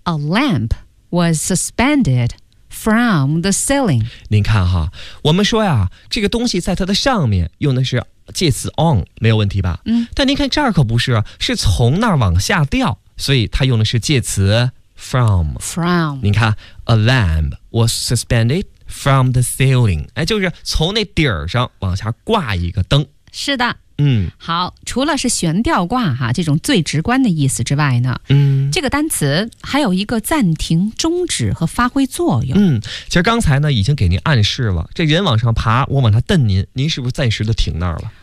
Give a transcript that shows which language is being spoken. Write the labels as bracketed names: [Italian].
[English] A lamp was suspended from the ceiling. [Chinese] 您看哈，我们说呀，这个东西在它的上面，用的是介词 on， 没有问题吧？嗯。但您看这儿可不是，是从那儿往下掉，所以它用的是介词 from。 [English] From。 [Chinese] 您看 [English] ，a lamp was suspended from the ceiling。 [Chinese] 哎，就是从那底儿上往下挂一个灯。是的。嗯，好，除了是悬吊挂哈、这种最直观的意思之外呢，这个单词还有一个暂停、终止和发挥作用。嗯，其实刚才呢已经给您暗示了，这人往上爬，我往他蹬您，您是不是暂时的停那儿了？